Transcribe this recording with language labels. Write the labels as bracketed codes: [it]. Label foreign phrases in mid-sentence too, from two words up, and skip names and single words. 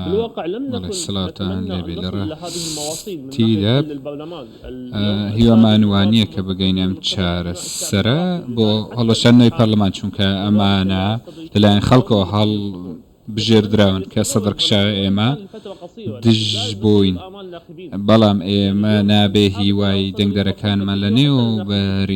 [ar] بالواقع لم نكن نتمنى أن نصل إلى هذه المواصيل من ناحية البرلمان. [ckb] هیوامانوانیە کە بگەینەم چارەسەرە بۆ هەڵەشانەوەی پەرلەمان چونکە ئەمانە لەلایەن خەڵکەوە هەڵ بژێردراون کە سەدرکشای ئێمە دژ بووین، بەڵام ئێمە نابێ هیوای دەنگدەرەکانمان لە نێو بەرین.